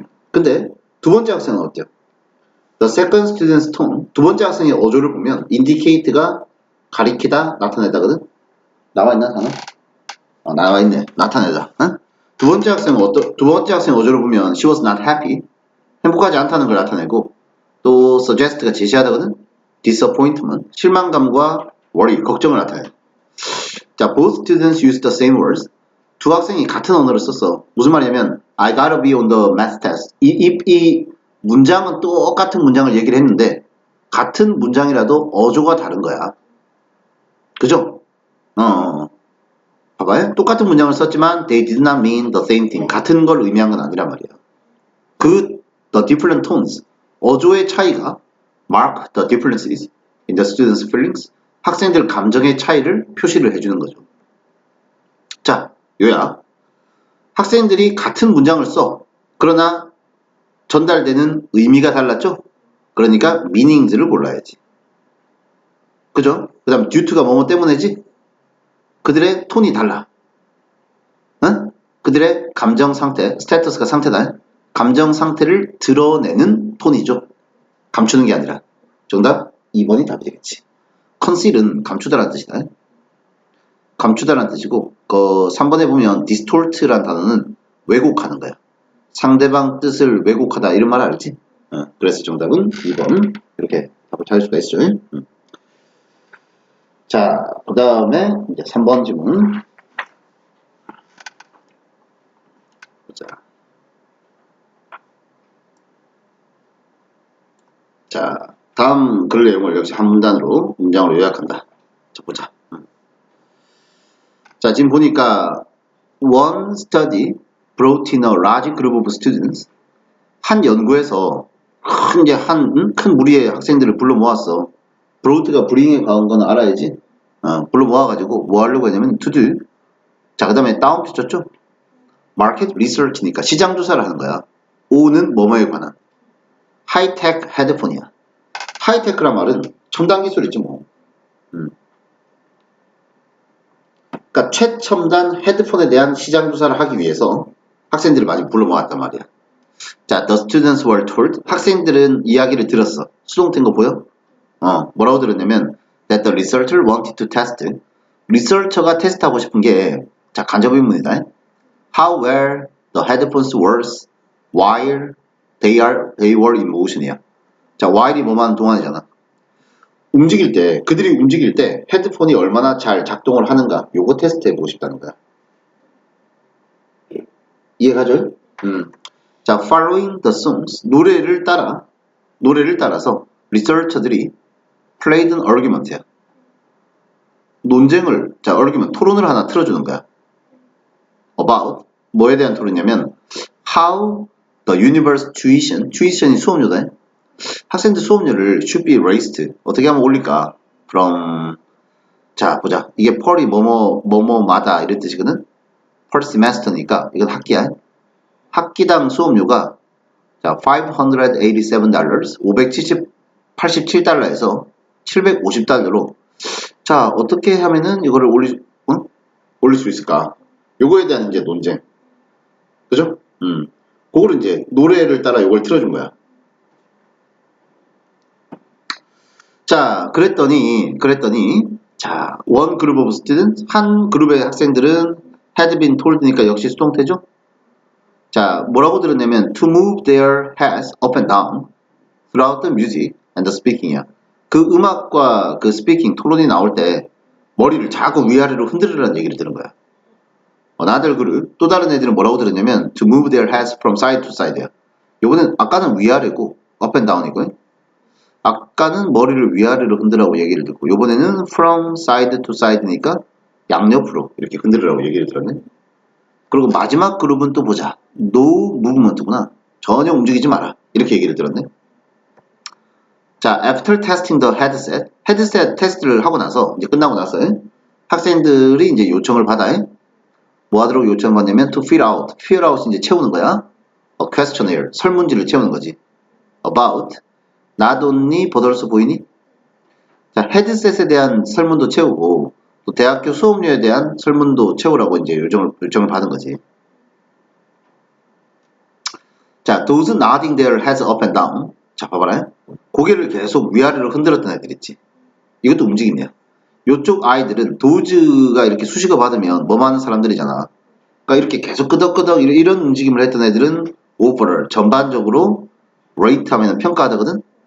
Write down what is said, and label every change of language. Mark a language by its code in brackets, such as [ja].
[ko] 근데 두 번째 학생은 어때요? [en] The second student's tone [ko] 두 번째 학생의 어조를 보면 indicate가 가리키다, 나타내다거든. 나와있나 단어? 나와있네. 나타내다. 어? 두 번째 학생 어조를 보면 [en] she was not happy [ko] 행복하지 않다는 걸 나타내고 또 suggest가 제시하다거든. disappointment 실망감과 worry 걱정을 나타내. [en] 자, both students used the same words. [ko] 두 학생이 같은 언어를 썼어. 무슨 말이냐면 [en] I gotta be on the math test. [ko] 이 문장은 똑같은 문장을 얘기를 했는데 같은 문장이라도 어조가 다른 거야. 그죠? 봐봐요. 똑같은 문장을 썼지만 [en] they did not mean the same thing. [ko] 같은 걸 의미한 건 아니란 말이야. [en] the different tones [ko] 어조의 차이가 [en] mark the differences in the students' feelings [ko] 학생들 감정의 차이를 표시를 해주는 거죠. 자, 요약. 학생들이 같은 문장을 써. 그러나 전달되는 의미가 달랐죠? 그러니까 meanings를 골라야지. 그죠? 그 다음 due가 뭐뭐 때문에지? 그들의 톤이 달라. 응? 그들의 감정 상태, 스테이터스가 상태다. 감정 상태를 드러내는 톤이죠. 감추는 게 아니라. 정답 2번이 답이 되겠지. conceal은 감추다라는 뜻이다. 감추다라는 뜻이고 3번에 보면 distort라는 단어는 왜곡하는 거야. 상대방 뜻을 왜곡하다 이런 말 알지? 그래서 정답은 2번 이렇게 답을 찾을 수가 있죠. 자, 그 다음에 이제 3번 질문. 자, 다음 글 내용을 역시 한 문단으로 문장으로 요약한다. 자, 보자. [en] 자, [ko] 지금 보니까 [en] one study brought in a large group of students. [ko] 한 연구에서 큰 무리의 학생들을 불러 모았어. brought가 bring에 가온 건 알아야지. 불러 모아가지고 뭐 하려고 했냐면 [en] to do. [ko] 자, 그 다음에 다운표 쳤죠? market research니까 시장 조사를 하는 거야. O는 뭐뭐에 관한. 하이테크 헤드폰이야. 하이테크란 말은 첨단 기술이지 뭐. 그러니까 최첨단 헤드폰에 대한 시장 조사를 하기 위해서 학생들을 많이 불러 모았단 말이야. [en] 자, the students were told. [ko] 학생들은 이야기를 들었어. 수동태인 거 보여? 뭐라고 들었냐면 [en] that the researcher wanted to test. [ko] 리서처가 테스트하고 싶은 게, 자, 간접의문이다. [en] How well the headphones works while they were in motion이야. [ko] 자, while이 뭐만 동안이잖아. 움직일 때, 그들이 움직일 때 헤드폰이 얼마나 잘 작동을 하는가, 요거 테스트 해보고 싶다는 거야. 이해가죠? [en] 자, following the songs, [ko] 노래를 따라서 리서처들이 [en] played an argument야. [ko] 논쟁을, 자, argument, 토론을 하나 틀어주는 거야. about, 뭐에 대한 토론이냐면 [en] how the universe tuition [ko] 이 수업료다. 학생들 수업료를 [en] should be raised, [ko] 어떻게 하면 올릴까? from, 자, 보자. 이게 per이 뭐뭐마다 이런 뜻이거든. per semester니까 이건 학기야. 학기당 수업료가, 자, $587, 587달러에서 750달러로, 자, 어떻게 하면은 이거를 올릴 수 있을까? 요거에 대한 이제 논쟁. 그죠? 그거를 이제 노래를 따라 요걸 틀어준 거야. 자, 그랬더니, 자, [en] one group of students, [ko] 한 그룹의 학생들은 [en] had been told [ko] 니까 역시 수동태죠? [en] 자, [ko] 뭐라고 들었냐면 [en] to move their heads up and down throughout the music and the speaking이야. [ko] 그 음악과 그 스피킹, 토론이 나올 때 머리를 자꾸 위아래로 흔들으라는 얘기를 들은 거야. 나들 그룹, 또 다른 애들은 뭐라고 들었냐면 [en] to move their heads from side to side야. [ko] 요거는 아까는 위아래고 [en] up and down [ko] 이고, 아까는 머리를 위아래로 흔들라고 얘기를 듣고, 요번에는 [en] from side to side [ko] 니까 양옆으로 이렇게 흔들으라고 얘기를 들었네. 그리고 마지막 그룹은 또 보자. no movement구나. 전혀 움직이지 마라. 이렇게 얘기를 들었네. 자, [en] after testing the headset, [ko] 헤드셋 테스트를 하고 나서, 이제 끝나고 나서 학생들이 이제 요청을 받아. 뭐 하도록 요청을 받냐면 [en] to fill out [ko] 이제 채우는 거야. [en] a questionnaire, [ko] 설문지를 채우는 거지. about, [en] not only but also [ko] 보이니? 자, 헤드셋에 대한 설문도 채우고 또 대학교 수업료에 대한 설문도 채우라고 이제 요청을 받은 거지. [en] 자, those nodding their heads up and down. [ko] 자, 봐봐라. 고개를 계속 위아래로 흔들었던 애들 있지. 이것도 움직임이야. 요쪽 아이들은 도즈가 이렇게 수식어 받으면 뭐만 하는 사람들이잖아. 그러니까 이렇게 계속 끄덕끄덕 이런 움직임을 했던 애들은 overall, 전반적으로 rate 하면 평가하거든.